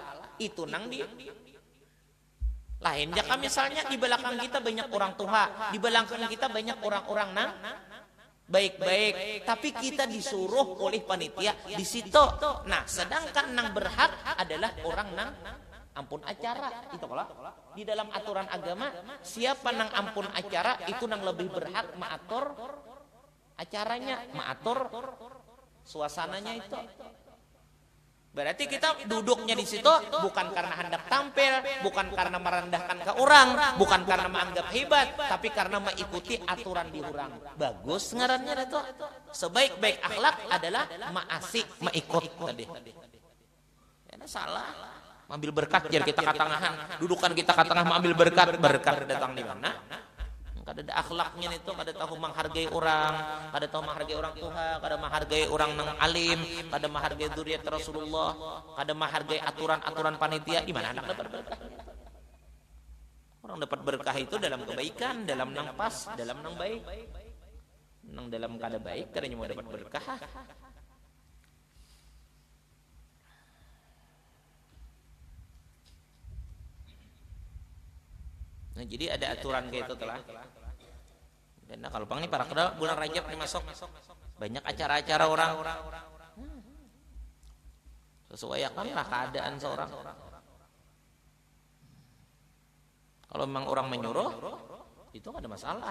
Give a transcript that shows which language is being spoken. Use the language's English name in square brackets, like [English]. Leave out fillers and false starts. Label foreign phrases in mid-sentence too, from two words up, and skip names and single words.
[Banjar] Itu nang di lain jika misalnya di belakang kita banyak orang tua, di belakang kita banyak orang-orang nang baik-baik, tapi kita disuruh oleh panitia di situ. Nah, sedangkan nang berhak adalah orang nang ampun acara. Itu kalau di dalam aturan agama, siapa nang ampun acara itu nang lebih berhak mengatur acaranya, mengatur suasananya itu. Berarti kita duduknya di situ bukan karena hendak tampil, bukan karena merendahkan ke orang, bukan karena menganggap hebat, tapi karena mengikuti aturan di orang. Bagus ngarannya itu. Sebaik-baik akhlak adalah maasik, mengikut tadi. Ya salah. Ambil berkat jadi kita katangahan, dudukan kita katangah mengambil berkat, berkat datang di mana? Kada ada akhlaknya itu, kada tahu menghargai orang, kada tahu menghargai orang tua, kada menghargai orang nang alim, kada menghargai zuriat Rasulullah, kada menghargai aturan-aturan panitia. Di mana anak dapat berkah? Orang dapat berkah itu dalam kebaikan, dalam nang pas, dalam nang baik. Nang dalam kada baik kadanya mau dapat berkah. Nah, jadi ada aturan kayak itu telah. Dan nah, kalau pang ini para kedua bulan Rajab nih masuk banyak acara-acara orang. Sesuai akanlah keadaan seorang. [Indonesian] Kalau memang orang menyuruh, itu nggak ada masalah.